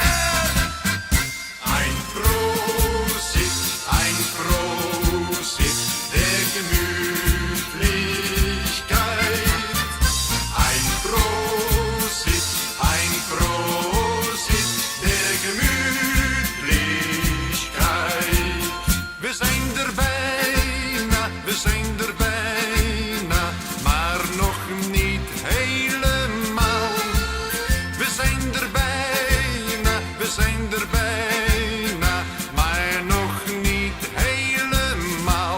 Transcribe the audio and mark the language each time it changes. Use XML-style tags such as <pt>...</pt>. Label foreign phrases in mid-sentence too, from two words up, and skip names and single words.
<de>Ein Prosit der Gemütlichkeit. Ein Prosit der Gemütlichkeit.</de> <nl>We zijn er bijna, maar nog niet helemaal. We zijn er bijna, maar nog niet helemaal.</nl>